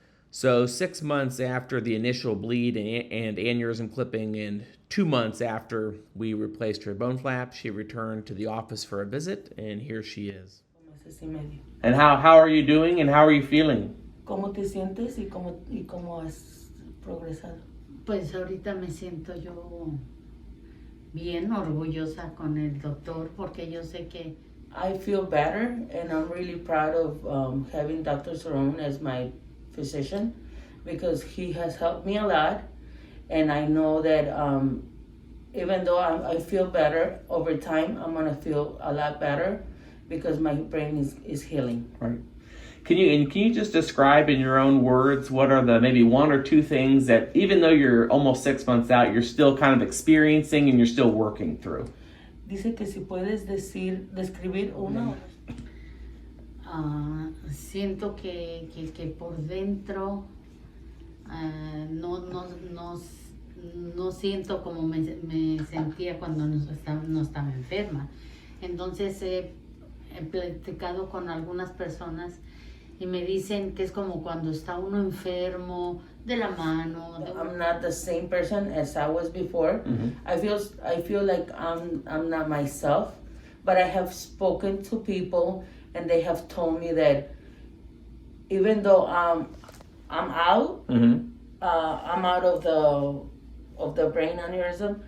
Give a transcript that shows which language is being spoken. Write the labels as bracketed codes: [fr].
[en] So 6 months after the initial bleed and aneurysm clipping, and 2 months after we replaced her bone flap, she returned to the office for a visit, and here she is. And how are you doing and how are you feeling? [es] ¿Cómo te sientes y cómo has progresado? Pues ahorita me siento yo bien orgullosa con el doctor, porque yo sé que [en] I feel better, and I'm really proud of having Dr. Serrone as my physician, because he has helped me a lot, and I know that even though I feel better, over time I'm going to feel a lot better because my brain is healing. Right. Can you just describe in your own words what are the maybe one or two things that, even though you're almost 6 months out, you're still kind of experiencing and you're still working through? [es] Dice que si puedes describir una. Siento que por dentro no siento como me sentía cuando no estaba enferma. Entonces he platicado con algunas personas y me dicen que es como cuando está uno enfermo de la mano. [en] I'm not the same person as I was before. Mm-hmm. I feel like I'm not myself, but I have spoken to people and they have told me that even though I'm out, Mm-hmm. I'm out of the brain aneurysm,